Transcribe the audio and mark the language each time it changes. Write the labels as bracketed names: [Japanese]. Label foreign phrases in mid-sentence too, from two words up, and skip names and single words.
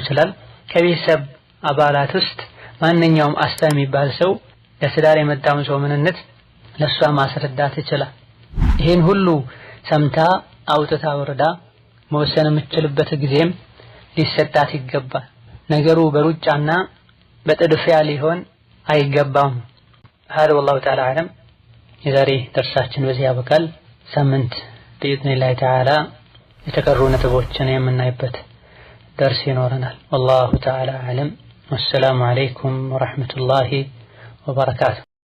[Amharic] ይችላል። ከቤተሰብ አባላት ውስጥ ማንኛውም አስታ የሚባል ሰው ለትዳር የመጣውን ሰው ምንነት ለሷ ማስረዳት ይችላል። ይሄን ሁሉ ሰምታ አውጥታ ወርዳ መወሰን የምትችልበት ጊዜም ሊሰጣት ይገባል። ነገሩ በሩጫና በጥድፊያ ሊሆን አይገባም። [Arabic] هذا والله تعالى أعلم። [Amharic] የዛሬ ደርሳችን በዚህ ያበቃል። ሳምንት [Arabic] بإذن الله تعالى [Amharic] የተቀሩ ነጥቦችን የምናይበት ደርስ ይኖረናል። [Arabic] والله تعالى أعلم። والسلام عليكم ورحمة الله وبركاته።